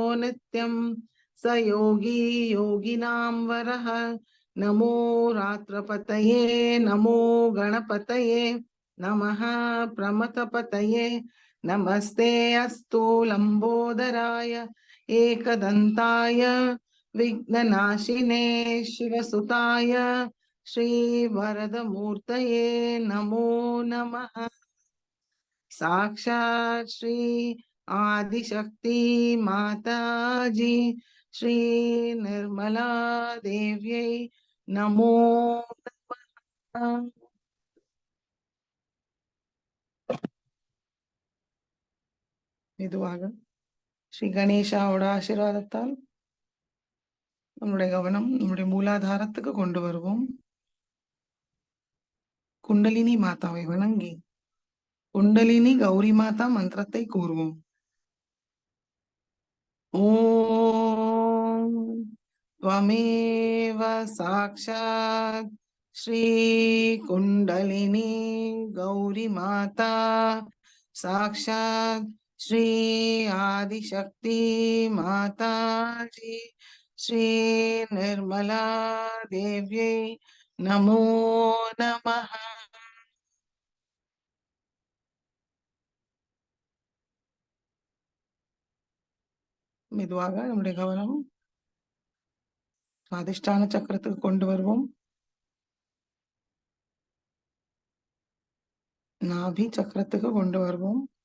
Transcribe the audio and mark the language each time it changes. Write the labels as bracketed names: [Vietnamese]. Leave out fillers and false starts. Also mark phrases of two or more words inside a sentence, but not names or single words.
[Sanskrit] नित्यं स योगी योगिनां वरः नमो रात्रपतये नमो गणपतये नमः प्रमथपतये नमस्ते अस्तु लंबोदराय एकदन्ताय विघ्ननाशिने शिवसुताय श्रीवरदमूर्तये नमो नमः साक्षात् श्री आदिशक्ति माताजी श्री निर्मला देव्यै नमो नमः [Tamil] மெதுவாக ஸ்ரீ கணேஷாவோட ஆசீர்வாதத்தால் நம்முடைய கவனம் நம்முடைய மூலாதாரத்துக்கு கொண்டு வருவோம். குண்டலினி மாதாவை வணங்கி குண்டலினி கௌரி மாதா மந்திரத்தை கூறுவோம். [Sanskrit] ஓம் त्वमेव साक्षात् श्री कुंडलिनी गौरी माता साक्षात् श्री आदिशक्ति माता जी श्री निर्मला देव्यै नमो नमः. [Tamil] மெதுவாக நம்முடைய கவனம் சுவாதிஷ்டான சக்கரத்துக்கு கொண்டு வருவோம். நாபி சக்கரத்துக்கு கொண்டு வருவோம்.